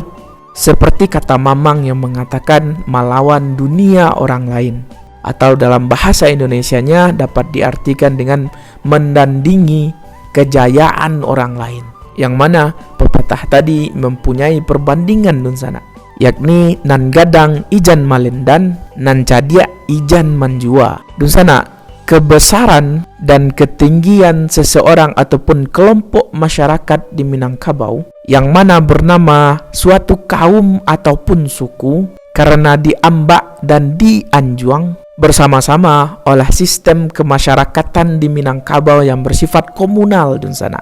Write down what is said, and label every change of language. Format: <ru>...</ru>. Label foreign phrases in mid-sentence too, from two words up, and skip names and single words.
<id>Seperti kata Mamang yang mengatakan melawan dunia orang lain, atau dalam bahasa Indonesianya dapat diartikan dengan mendandingi kejayaan orang lain, yang mana pepatah tadi mempunyai perbandingan dun sana, yakni</id> <min>nan gadang ijan malendan, nan cadia ijan manjua.</min> <id>Dun sana, kebesaran dan ketinggian seseorang ataupun kelompok masyarakat di Minangkabau yang mana bernama suatu kaum ataupun suku karena diambak dan dianjuang bersama-sama oleh sistem kemasyarakatan di Minangkabau yang bersifat komunal dun sana.</id>